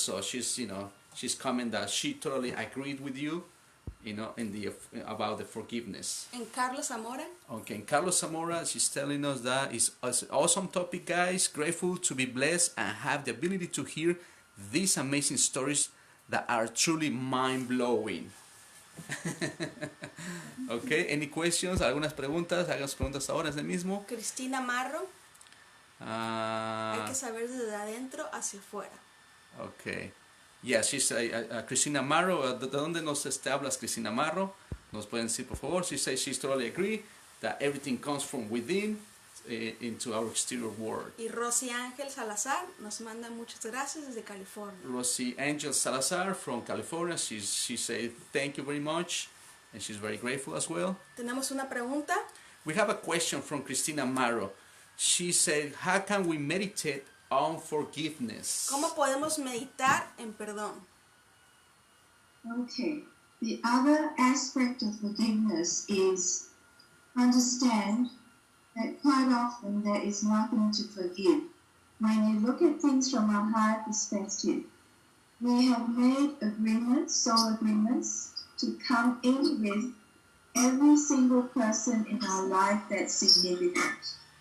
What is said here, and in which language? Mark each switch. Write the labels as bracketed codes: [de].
[en] So she's commenting that she totally agreed with you, in the about the forgiveness. [es] En Carlos Zamora. [en] Okay, and Carlos Zamora, she's telling us that it's an awesome topic, guys. Grateful to be blessed and have the ability to hear these amazing stories that are truly mind-blowing. Okay, any questions? [es] ¿Algunas preguntas? Hagan sus preguntas ahora, es el mismo. Cristina Marro. Hay Uh, que saber desde adentro hacia afuera. [en] okay. Yeah, she's Cristina Marro. [es] ¿De dónde nos hablas, Cristina Marro? Nos pueden decir, por favor. [en] She says she's totally agree that everything comes from within into our exterior world. [es] Y Rosy Ángel Salazar nos manda muchas gracias desde California. [en] Rosie Angel Salazar from California. She said thank you very much, and she's very grateful as well. [es] Tenemos una pregunta. [en] We have a question from Cristina Marro. She said, how can we meditate on forgiveness? [es] ¿Cómo podemos meditar en perdón? [en] Okay. The other aspect of forgiveness is understand that quite often there is nothing to forgive. When you look at things from a higher perspective, we have made agreements, soul agreements, to come in with every single person in our life that's significant.